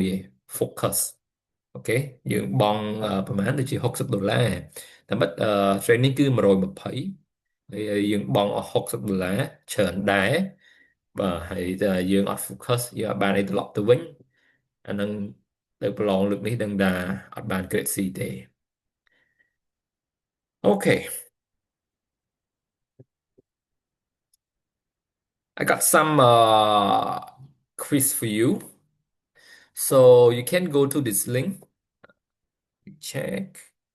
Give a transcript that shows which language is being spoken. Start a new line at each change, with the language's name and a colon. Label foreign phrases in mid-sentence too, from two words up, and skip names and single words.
Khmer: ឯង focus អូខេយើងបង់ប្រហែលដូចជា$60តែបាត់training គឺ120ហើយយើងបង់អស់$60ច្រើនដែរបាទហើយតែយើងអត់ focus យើងអត់បានអីត្រឡប់ទៅវិញអានឹងទៅប្រឡងលើកនេះដឹងថាអត់បាន
English: grade C
Khmer: ទេ
English: Okay I got some quiz for you so you can go to this link check
Khmer: អូខេយើងមាន information ច្រើននៅក្នុង link ហ្នឹង